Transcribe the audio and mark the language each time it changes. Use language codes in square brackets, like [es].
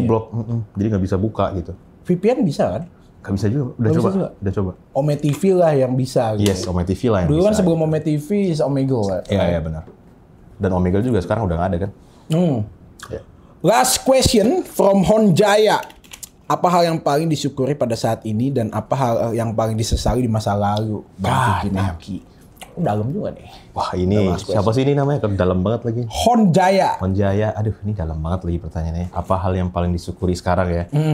[id] Di blok, jadi nggak bisa buka gitu. VPN bisa kan? Nggak bisa juga, udah coba. Ome TV lah yang bisa gitu. Yes, Ome TV lah yang Dulu bisa. kan sebelum Ome TV, Omegle lah. Iya, benar. Dan Omegle juga sekarang udah nggak ada kan. Ya. [en] Last question from Honjaya. [id] Apa hal yang paling disyukuri pada saat ini dan apa hal yang paling disesali di masa lalu? Bang Vicky Naki. Dalam juga nih. Wah ini siapa sih ini namanya? Dalam banget lagi. Honjaya. Honjaya. Aduh ini dalam banget lagi pertanyaannya. Apa hal yang paling disyukuri sekarang ya?